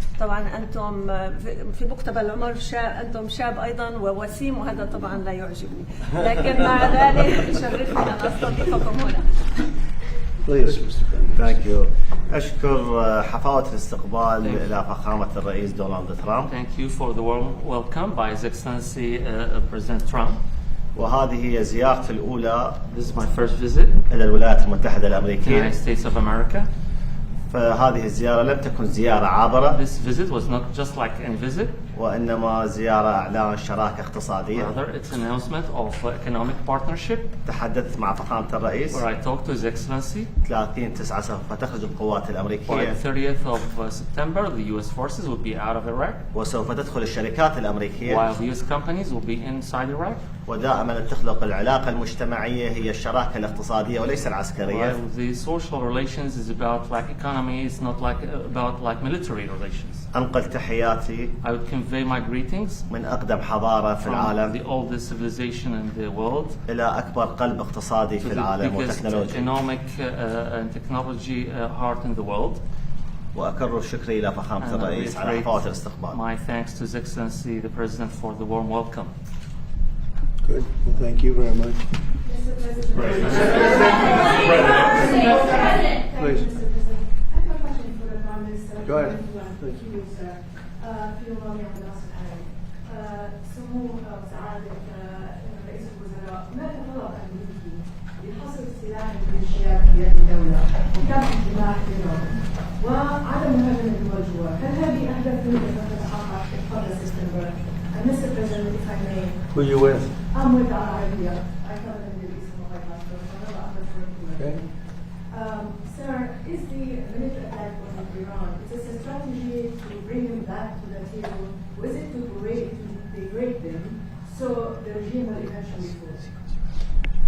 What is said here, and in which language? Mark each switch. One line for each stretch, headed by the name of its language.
Arabic: طبعا أنتم في مقتبل العمر أنتم شاب أيضا ووسيم، وهذا طبعا لا يعجبني، لكن مع ذلك يشرفني أن أستضيفكم هنا.
English: Thank you.
Arabic: أشكر حفاوة الاستقبال إلى فخامة الرئيس دونالد ترامب.
English: Thank you for the warm welcome by His Excellency President Trump.
Arabic: وهذه هي زيارتي الأولى
English: This is my first visit
Arabic: إلى الولايات المتحدة
English: to the
Arabic: الأمريكية.
English: United States of America.
Arabic: فهذه الزيارة لم تكن زيارة عابرة،
English: This visit was not just like any visit,
Arabic: وإنما زيارة إعلان شراكة اقتصادية.
English: rather it's an announcement of economic partnership
Arabic: تحدثت مع فخامة الرئيس.
English: where I talked to His Excellency.
Arabic: 30/9 سوف تخرج القوات
English: By
Arabic: الأمريكية،
English: the 30th of September, the U.S. forces will be out of Iraq,
Arabic: وسوف تدخل الشركات الأمريكية.
English: while the U.S. companies will be inside Iraq.
Arabic: ودائما تخلق العلاقة المجتمعية هي الشراكة الاقتصادية وليس العسكرية.
English: While the social relations is about like economy, it's not like about like military relations.
Arabic: أنقل تحياتي
English: I would convey my greetings
Arabic: من أقدم حضارة في
English: from
Arabic: العالم
English: the oldest civilization in the world
Arabic: إلى أكبر قلب اقتصادي
English: to
Arabic: في
English: the
Arabic: العالم
English: biggest
Arabic: وتكنولوجي.
English: economic and technology heart in the world.
Arabic: وأكرر شكري إلى فخامة
English: And I
Arabic: الرئيس على حفاوة الاستقبال.
English: my thanks to His Excellency the President for the warm welcome. Good. Well, thank you very much. Please. I have a question for the Prime Minister. Go ahead. Thank you, sir.
Arabic: في مواضيع دراسة الحالي. سمو سعادة رئيس الوزراء ما تطلب أمريكي لحصر سلاح الميليشيات في يد الدولة وكان اجتماع بينهم وعدم مهاجمة دول الجوار. هل هذه أهداف تتحقق قبل سبتمبر؟ Mr.
English: President, if I may. Who are you with? I'm with Al Arabiya. I cover the Middle East and Mobile Hospital, so I know I'm referring to it. Sir, is the military attack on Iran, is this a strategy to bring them back to the table, or is it to degrade them so the regime will eventually fall?